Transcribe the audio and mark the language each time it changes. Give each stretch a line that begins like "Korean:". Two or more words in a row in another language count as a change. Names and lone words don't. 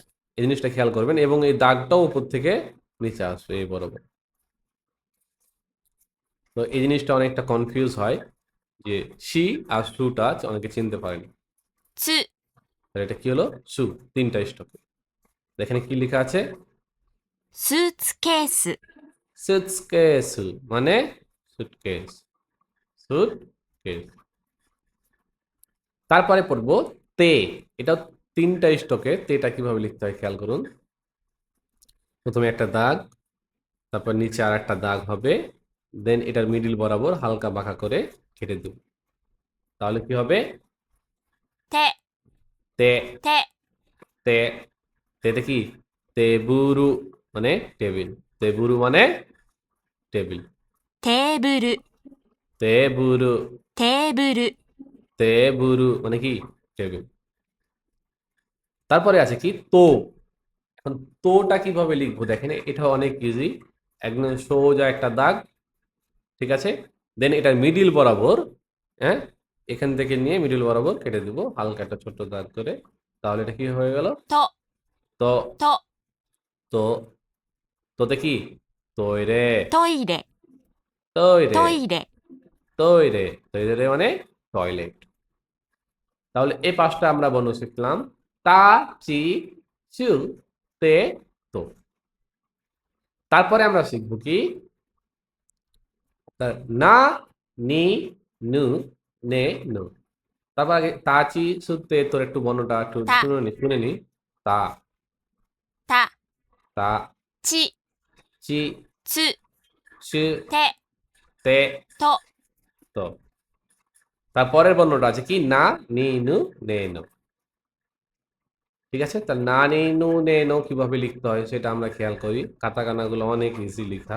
Bangla: এই জিনিসটা খেয়াল করবেন, এবং এই দাগটাও উপর থেকে নিচে আসবে এই বরাবর। তো এই জিনিসটা অনেকটা কনফিউজ হয় যে সি আর সুটা অনেকে চিনতে পারেনি।
Japanese: つ、
Bangla: তাহলে এটা কি হলো? সু। 3টা স্টক। এখানে কি লেখা আছে?
Japanese: スーツケース、
Bangla: সুটকেস মানে সুটকেস, সুটকেস। তারপরে পড়বো তে। এটা 3টা স্টকে। তেটা কিভাবে লিখতে হয় খেয়াল করুন। প্রথমে একটা দাগ, তারপর নিচে আর একটা দাগ হবে, দেন এটার মিডিল বরাবর হালকা বাঁকা করে কেটে দেব। তাহলে কি হবে?
Japanese: て、
Bangla: তে।
Japanese: て、
Bangla: তে, তেতে কি? তেবুরু মানে টেবিল। তেবুরু মানে টেবিল।
Japanese: テーブル、
Bangla: তেবুরু,
Japanese: テーブル、
Bangla: তেবুরু মানে কি? টেবিল। তারপরে আছে কি? তো। এখন তোটা কিভাবে লিখবো দেখেন, এটা অনেক ইজি। একদম সোজা একটা দাগ, ঠিক আছে, দেন এটার মিডিল বরাবর, হ্যাঁ, এখান থেকে নিয়ে মিডিল বরাবর কেটে দিব হালকা একটা ছোট্ট দাগ করে। তাহলে এটা কি হয়ে গেল?
Japanese: と、
Bangla: তো।
Japanese: と、
Bangla: তো, তোতে কি? তৈরে,
Japanese: トイレ、
Bangla: তৈরে,
Japanese: トイレ、
Bangla: তৈরে, তৈরে মানে টয়লেট। তাহলে এই 5টা আমরা বর্ণ শিখলাম,
Japanese: た ち ちゅ て と.
Bangla: তারপরে আমরা শিখবো কি?
Japanese: な に ぬ ね ぬ.
Bangla: তারপর আগে
Japanese: た ち す て
Bangla: তোর একটু বর্ণটা একটু তা। শুনে নি। তা,
Japanese: た、
Bangla: তা
Japanese: ち、
Bangla: চি
Japanese: つ、
Bangla: চু
Japanese: て、
Bangla: তে
Japanese: と、
Bangla: তো। তারপরের বর্ণটা আছে কি?
Japanese: な に ぬ ね ぬ.
Bangla: ঠিক আছে, তা
Japanese: な に ぬ ね の
Bangla: কিভাবে লিখতে হয় সেটা আমরা খেয়াল করি। কাতাকানা গুলো অনেক ইজি লেখা।